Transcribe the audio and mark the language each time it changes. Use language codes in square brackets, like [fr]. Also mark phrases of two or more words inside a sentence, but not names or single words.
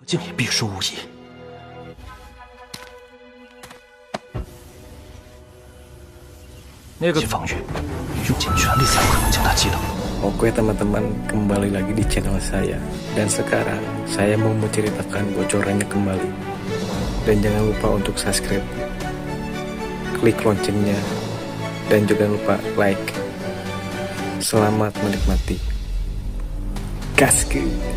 [zh] 竟也必输无疑。那个防御，用尽全力才有可能将他击倒。 [id] Oke teman-teman, kembali lagi di channel saya. Dan sekarang saya mau menceritakan bocorannya kembali. Dan jangan lupa untuk subscribe, klik loncengnya, dan juga lupa like. Selamat menikmati. Gaskeun.